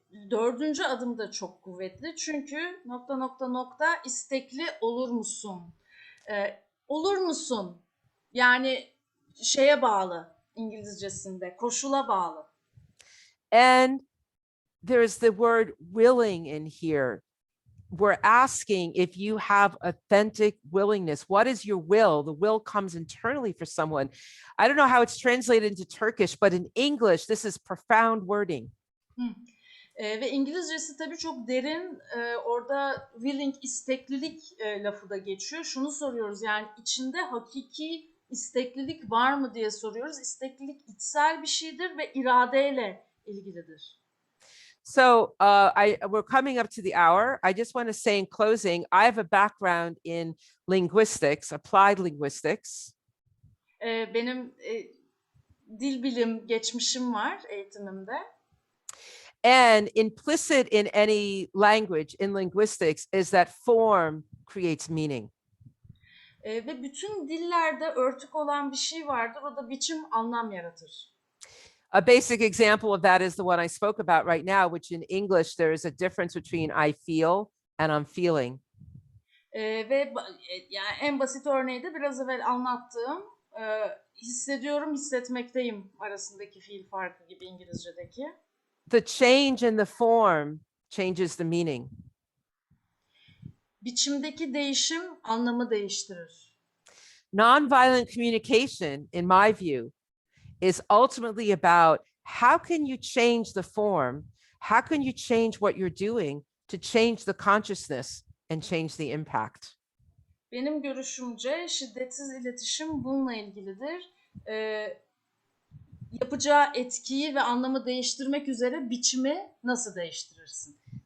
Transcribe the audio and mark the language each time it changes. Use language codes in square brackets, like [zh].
[tr] Dördüncü adım da çok kuvvetli çünkü ... istekli olur musun? Olur musun? Yani şeye bağlı İngilizcesinde, koşula bağlı. [en] And there's the word willing in here. We're asking if you have authentic willingness. What is your will? The will comes internally for someone. I don't know how it's translated into Turkish, but in English, this is profound wording. [tr] Ve İngilizcesi tabii çok derin. Orada willing, isteklilik lafı da geçiyor. Şunu soruyoruz, yani içinde hakiki isteklilik var mı diye soruyoruz. İsteklilik içsel bir şeydir ve iradeyle ilgilidir. [en] So we're coming up to the hour. I just want to say in closing, I have a background in linguistics, applied linguistics. [tr] Benim dil bilim geçmişim var eğitimimde. [en] And implicit in any language, in linguistics, is that form creates meaning. [tr] Ve bütün dillerde örtük olan bir şey vardır. O da biçim anlam yaratır. [en] A basic example of that is the one I spoke about right now, which in English, there is a difference between I feel and I'm feeling. [tr] Ve yani en basit örneği de biraz evvel anlattığım hissediyorum, hissetmekteyim arasındaki fiil farkı gibi İngilizce'deki. [en] The change in the form changes the meaning. [tr] Biçimdeki değişim anlamı değiştirir. [en] Nonviolent communication, in my view, is ultimately about how can you change the form? How can you change what you're doing to change the consciousness and change the impact? [tr] Benim görüşümce şiddetsiz iletişim bununla ilgilidir. Yapacağı etkiyi ve anlamı değiştirmek üzere biçimi nasıl değiştirirsin?